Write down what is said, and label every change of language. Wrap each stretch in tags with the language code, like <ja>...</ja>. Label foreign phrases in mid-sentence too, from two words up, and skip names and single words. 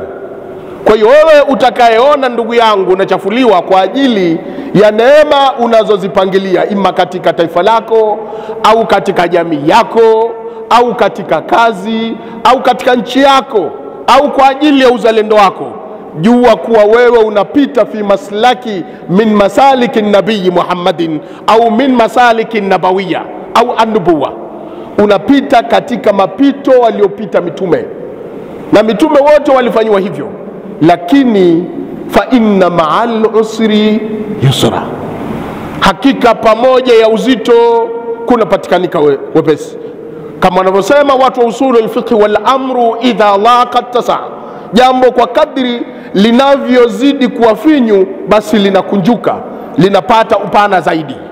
<sw>Kwa hiyo wewe utakayeona ndugu yangu unachafuliwa kwa ajili ya neema unazozipangilia, ima katika taifa lako au katika jamii yako au katika kazi au katika nchi yako au kwa ajili ya uzalendo wako, jua kuwa wewe unapita</sw> <ar>في مسلك من مسالك النبي محمد</ar> <sw>au</sw> <ar>من مسالك نبوية</ar> <sw>au an-nubuwa. Unapita katika mapito waliopita mitume, na mitume wote walifanywa hivyo.</sw> <ar>Lakini فإن مع العسر يسرا,</ar> <sw>hakika pamoja ya uzito kunapatikanika wepesi. Kama wanavyosema watu wa</sw> <ar>أصول الفقه, والأمر إذا ضاق اتسع,</ar> <sw>jambo kwa kadri linavyozidi kuwa finyu basi linakunjuka, linapata upana zaidi.</sw>